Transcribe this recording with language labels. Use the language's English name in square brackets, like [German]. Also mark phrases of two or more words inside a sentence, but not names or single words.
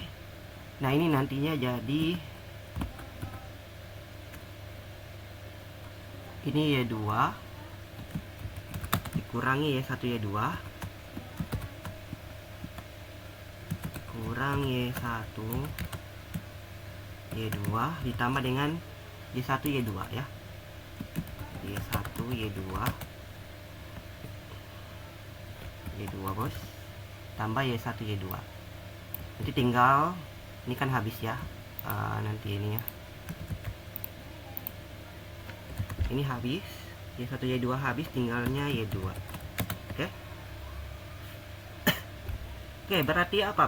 [Indonesian] Nah, ini nantinya jadi ini Y2 dikurangi Y1 Y2 kurang Y1 Y2 ditambah dengan Y1 Y2 ya. Y1 Y2 Y2 bos, tambah Y1 Y2. Nanti tinggal, ini kan habis ya, nanti ini ya, ini habis, Y1 Y2 habis, tinggalnya Y2. Oke. Oke, berarti apa?